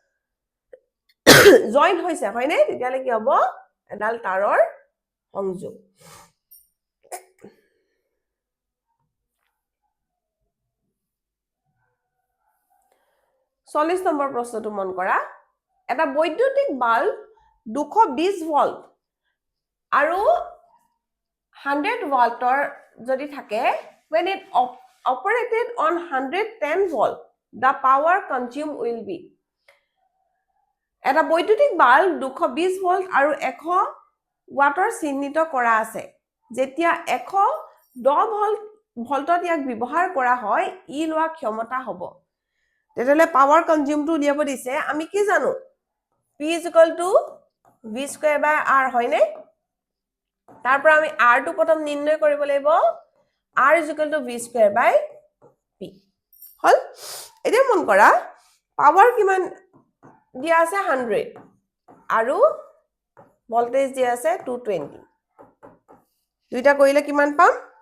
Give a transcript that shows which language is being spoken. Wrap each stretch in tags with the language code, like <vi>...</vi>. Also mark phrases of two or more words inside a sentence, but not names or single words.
<as>join হৈছে হয়নে তেতিয়ালে কি হ'ব এডাল তাৰৰ সংযোগ 40 নম্বৰ প্ৰশ্নটো মন কৰা এটা বৈদ্যুতিক বাল্ব 220 ভোল্ট আৰু 100 ভোল্টৰ যদি থাকে</as> <en>when it operated on 110 volt the power consumed will be</en> <as>এটা বৈদ্যুতিক বাল্ব 220 ভোল্ট আৰু 100 ওয়াটৰ চিহ্নিত কৰা আছে যেতিয়া 110 ভোল্টত ইয়াক ব্যৱহাৰ কৰা হয় ই লোৱা ক্ষমতা হ'ব তেতিয়ালে</as> <en>power consumeটো</en> <as>উলিয়াব দিছে আমি কি জানো</as> <en>P v square by r</en> <as>হয়নে তাৰ পৰা আমি r টো প্ৰথম নিৰ্ণয় কৰিব লাগিব</as> <en>r v square by p</en> <as>হল এতিয়া মন কৰা পাৱাৰ কিমান দিয়া আছে 100 আৰু ভোল্টেজ দিয়া আছে 220 দুইটা কৰিলে কিমান পাম</as>